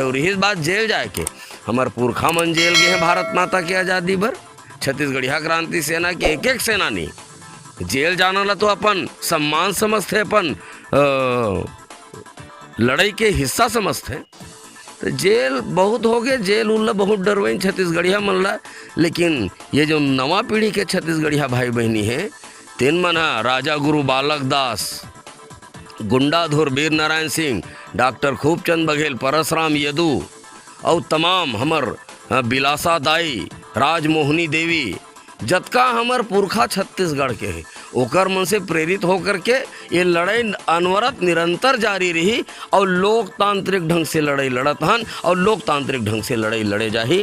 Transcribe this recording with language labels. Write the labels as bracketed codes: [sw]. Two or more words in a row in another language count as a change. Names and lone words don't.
[hne] और यही बात जेल जाए के हमार पुरखा मन जेल गए हैं भारत माता की आज़ादी पर। छत्तीसगढ़िया क्रांति सेना के एक एक सेनानी जेल जाना ला तो अपन सम्मान समझते, अपन लड़ाई के हिस्सा समझते। तो जेल बहुत हो गए, जेल उल्ला बहुत डरवाइन छत्तीसगढ़िया मन ला। लेकिन ये जो नवा पीढ़ी के छत्तीसगढ़िया भाई बहनी है तेन मन राजा गुरु बालक दास, गुंडाधुर वीर नारायण सिंह, डॉक्टर खूबचंद बघेल, परसराम यदू और तमाम हमर बिलासा दाई, राजमोहनी देवी, जतका हमर पुरखा छत्तीसगढ़ के है ओकर मन से प्रेरित होकर के ये लड़ाई अनवरत निरंतर जारी रही और लोकतांत्रिक ढंग से लड़ाई लड़त हन और लोकतांत्रिक ढंग से लड़ाई लड़े जाही।